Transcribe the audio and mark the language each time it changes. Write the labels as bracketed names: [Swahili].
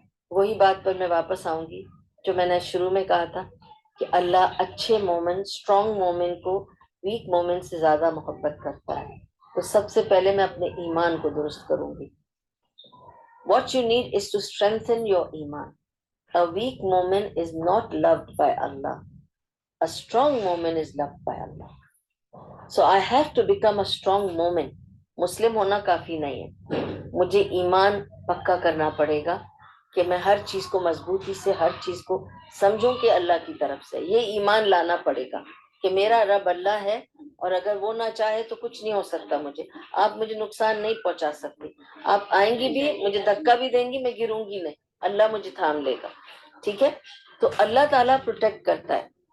[Urdu] وہی بات پر میں واپس آؤں گی جو میں نے شروع میں کہا تھا، کہ اللہ اچھے مومن، اسٹرانگ مومن کو ویک مومن سے زیادہ محبت کرتا ہے۔ تو سب سے پہلے میں اپنے ایمان کو درست کروں گی۔ [English] What you need is to strengthen your iman. A weak woman is not loved by Allah. A strong woman is loved by Allah. So I have to become a strong woman. [Urdu] مسلم ہونا کافی نہیں ہے، مجھے ایمان پکا کرنا پڑے گا، کہ میں ہر چیز کو مضبوطی سے، ہر چیز کو سمجھوں کہ اللہ کی طرف سے، یہ ایمان لانا پڑے گا کہ میرا رب اللہ ہے، اور اگر وہ نہ چاہے تو کچھ نہیں ہو سکتا مجھے، آپ مجھے نقصان نہیں پہنچا سکتے، آپ آئیں گی بھی مجھے دھکا بھی دیں گی، میں گروں گی نہیں، اللہ مجھے تھام لے گا۔ ٹھیک ہے، تو اللہ تعالیٰ پروٹیکٹ کرتا ہے،